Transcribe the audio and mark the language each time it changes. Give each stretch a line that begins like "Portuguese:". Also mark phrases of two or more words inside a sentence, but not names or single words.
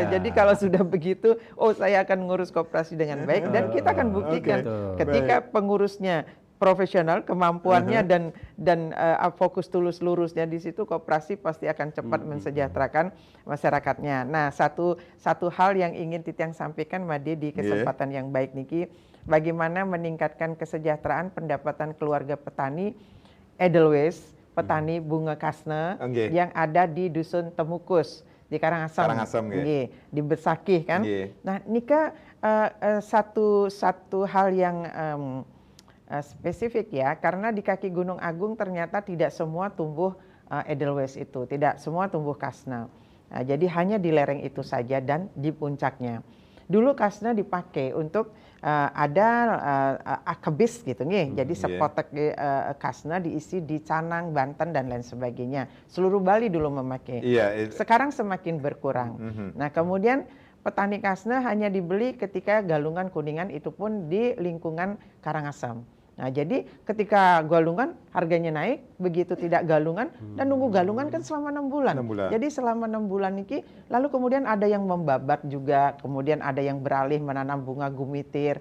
Indonesian: Jadi kalau sudah begitu, oh saya akan ngurus koperasi dengan baik, dan kita akan buktikan ketika pengurusnya profesional, kemampuannya dan fokus tulus lurusnya di situ, koperasi pasti akan cepat mensejahterakan masyarakatnya. Nah, satu hal yang ingin Titiang sampaikan, Made, di kesempatan yang baik niki, bagaimana meningkatkan kesejahteraan pendapatan keluarga petani Edelweiss, petani bunga kasne yang ada di Dusun Temukus di Karangasem, di Besakih kan. Nah, nika satu hal yang spesifik ya, karena di kaki Gunung Agung ternyata tidak semua tumbuh Edelweiss itu, tidak semua tumbuh kasne. Nah, jadi hanya di lereng itu saja dan di puncaknya. Dulu kasne dipakai untuk ada akebis gitu nih, jadi sepotek kasne diisi di Canang, Banten dan lain sebagainya. Seluruh Bali dulu memakai. Sekarang semakin berkurang. Nah, kemudian petani kasne hanya dibeli ketika galungan kuningan, itu pun di lingkungan Karangasem. Nah, jadi ketika galungan harganya naik, begitu tidak galungan, dan nunggu galungan kan selama 6 bulan. Jadi selama 6 bulan ini, lalu kemudian ada yang membabat juga, kemudian ada yang beralih menanam bunga gumitir.